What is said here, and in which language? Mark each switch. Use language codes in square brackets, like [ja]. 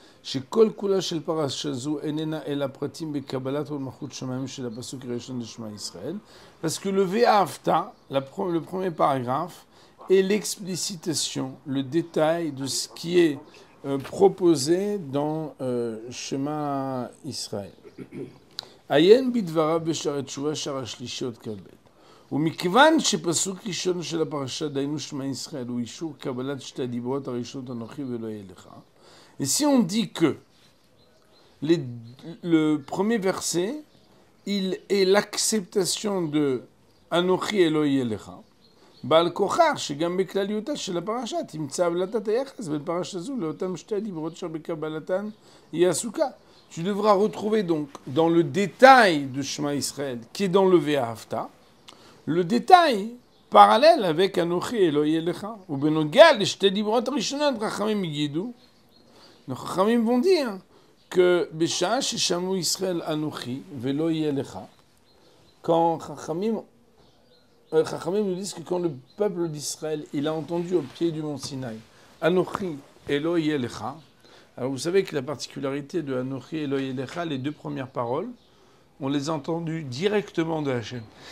[he] שכל כולה של פרשה זו איננה אלא פרטים בקבלת מלכות שמיים של הפסוק הראשון [fr] de Shema Israël, parce que le Ve'ahavta, le premier paragraphe, est l'explicitation, le détail de ce qui est proposé dans Shema Israël. [he] עיין בדבריו בשערי תשובה, שער השלישי עוד כ"ב. ומכיוון שפסוק ראשון של הפרשה, דהיינו שמע ישראל, הוא אישור קבלת שתי הדיברות הראשונות אנוכי ולא יהיה לך. [fr] Et si on dit que le premier verset, il est l'acceptation de Anochi Eloi Elecha, [he] בעל כוחך שגם בכלליותה של הפרשה תמצא הבלטת היחס בין פרשה זו לאותם שתי הדיברות אשר בקבלתן היא עסוקה. [fr] Tu devras retrouver donc dans le détail de Shema Israël, qui est dans le Ve'ahavta, le détail parallèle avec Anochi Eloi Elecha. [he] ובנוגע לשתי דיברות הראשונות חכמים יגידו, [fr] nos Chachamim vont dire que Besha Sheshamu Israël Anochi Velo Yelecha, quand Chachamim nous disent que quand le peuple d'Israël il a entendu au pied du mont Sinaï Anochi Elo Yelecha, alors vous savez que la particularité de Anochi Elo Yelecha, les deux premières paroles, on les a entendues directement de Hachem.